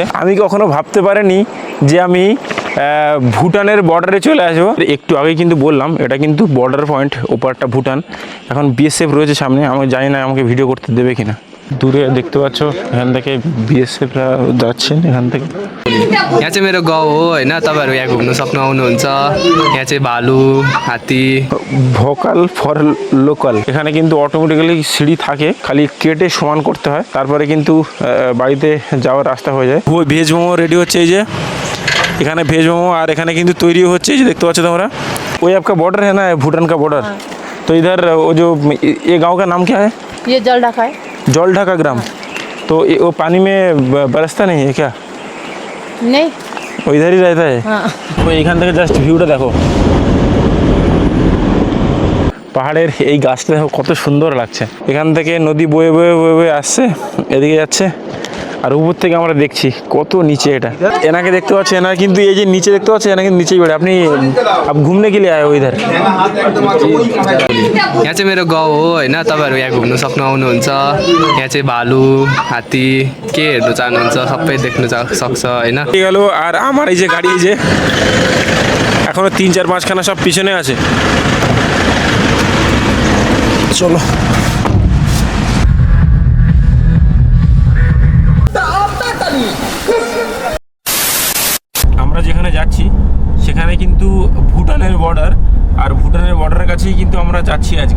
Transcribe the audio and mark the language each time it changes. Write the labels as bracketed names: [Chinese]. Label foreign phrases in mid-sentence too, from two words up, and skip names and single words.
[Bangla] আমি কখনো ভাবতে পারিনি যে আমি ভুটানের বর্ডারে চলে আসবো। একটু আগেই কিন্তু বললাম এটা কিন্তু বর্ডার পয়েন্ট, ওপারটা ভুটান। এখন বিএসএফ রয়েছে সামনে, আমি জানি না আমাকে ভিডিও করতে দেবে কিনা। দূরে দেখতে পাচ্ছ এখান থেকে বিএসএফরা যাচ্ছেন এখান থেকে। [Nepali] यहाँ चाहिँ मेरो गाउँ हो होइन, तपाईँहरू यहाँ घुम्नु सक्नु आउनुहुन्छ। यहाँ चाहिँ भालु, हात्ती। [English] vocal for local. [Bangla] এখানে কিন্তু অটোমেটিক্যালি সিঁড়ি থাকে, খালি কেটে সমান করতে হয়, তারপরে কিন্তু বাড়িতে যাওয়ার রাস্তা হয়ে যায়। ভেজ মোমো রেডি হচ্ছে, এই যে এখানে ভেজ মোমো, আর এখানে কিন্তু তৈরি হচ্ছে, এই যে দেখতে পাচ্ছ তোমরা। [Hindi] ওই आपका बॉर्डर है ना, भूटान का बॉर्डर। तो इधर वो जो ये गांव का नाम क्या है? ये जलढाका है। जलढाका ग्राम। तो वो पानी में बरसता नहीं है क्या? नहीं, वो इधर ही रहता है। हाँ। [Bangla] তো এখান থেকে জাস্ট ভিউটা দেখো, পাহাড়ের এই গাছটা দেখো কত সুন্দর লাগছে। এখান থেকে নদী বয়ে বয়ে বয়ে বয়ে আসছে, এদিকে যাচ্ছে, আর উপর থেকে আমরা দেখছি কত নিচে এটা। এনাকে দেখতে পাচ্ছি, এনার কিন্তু এই যে নিচে দেখতে পাচ্ছি, এনাকে নিচেই বেড়ে। [Hindi] আপনি घूमने के लिए आए हो इधर? [Nepali] यहाँ चाहिँ मेरो गाउँ हो होइन, तपाईँहरू यहाँ घुम्नु सक्नु आउनुहुन्छ। यहाँ चाहिँ भालु, हात्ती के हेर्नु चाहनुहुन्छ सबै देख्नु सक्छ होइन। [Bangla] গেল। আর আমার এই যে গাড়ি, এই যে এখনো 3-4-5 খানা সব পিছনে আছে। চলো আমরা যেখানে যাচ্ছি সেখানে কিন্তু ভুটানের বর্ডার, আর ভুটানের বর্ডারের কাছেই কিন্তু আমরা যাচ্ছি আজকে।